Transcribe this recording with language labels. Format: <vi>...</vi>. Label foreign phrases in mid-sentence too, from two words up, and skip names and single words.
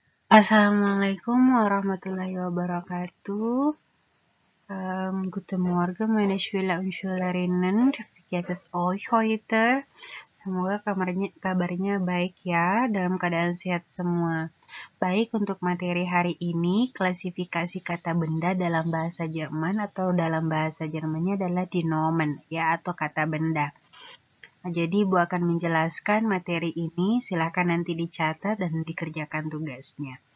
<ar>السلام عليكم ورحمة الله وبركاته.</ar> <de>Guten Morgen, meine Schüler und Schülerinnen. Wie geht es euch heute?</de> <id>Semoga kabarnya baik ya, dalam keadaan sehat semua. Baik, untuk materi hari ini, klasifikasi kata benda dalam bahasa Jerman atau dalam bahasa Jermannya adalah</id> <de>die Nomen,</de> <id>ya, atau kata benda. Nah, jadi Ibu akan menjelaskan materi ini, silakan nanti dicatat dan dikerjakan tugasnya.</id>